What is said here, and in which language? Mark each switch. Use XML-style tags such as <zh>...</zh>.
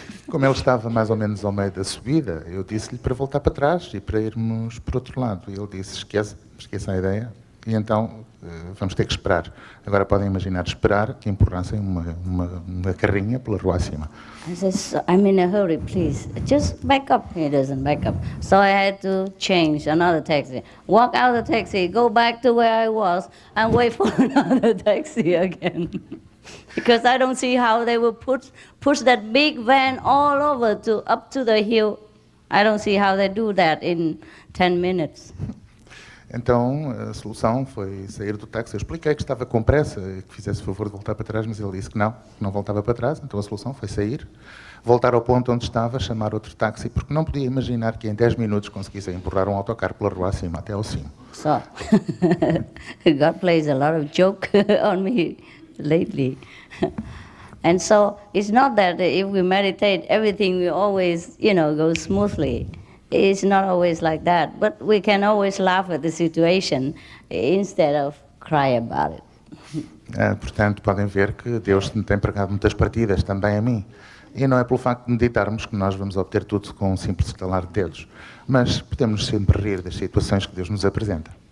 <pt>Como ele estava mais ou menos ao meio da subida, eu disse-lhe para voltar para trás e para irmos por outro lado. E ele disse, esqueça a ideia, e então vamos ter que esperar. Agora podem imaginar esperar que empurrassem uma carrinha pela rua acima.</pt> <en>I said, I'm in a hurry, please. Just back up. He doesn't back up. So I had to change another taxi. Walk out of the taxi, go back to where I was, and wait for another taxi again. Because I don't see how they will push that big van all over up to the hill. I don't see how they do that in 10 minutes.</en> <pt>Então a solução foi sair do táxi. Eu expliquei que estava com pressa, que fizesse o favor de voltar para trás, mas ele disse que não voltava para trás. Então a solução foi sair, voltar ao ponto onde estava, chamar outro táxi, porque não podia imaginar que em 10 minutos conseguissem empurrar um autocarro pela rua acima, até ao cimo.</pt> <en>So, God plays a lot of joke on me lately. And so it's not that if we meditate, everything will always, go smoothly. It's not always like that, but we can always laugh at the situation instead of cry about it.</en> <pt>Portanto, podem ver que Deus me tem pregado muitas partidas também a mim. E não é pelo facto de meditarmos que nós vamos obter tudo com um simples estalar de dedos. Mas podemos sempre rir das situações que Deus nos apresenta.</pt>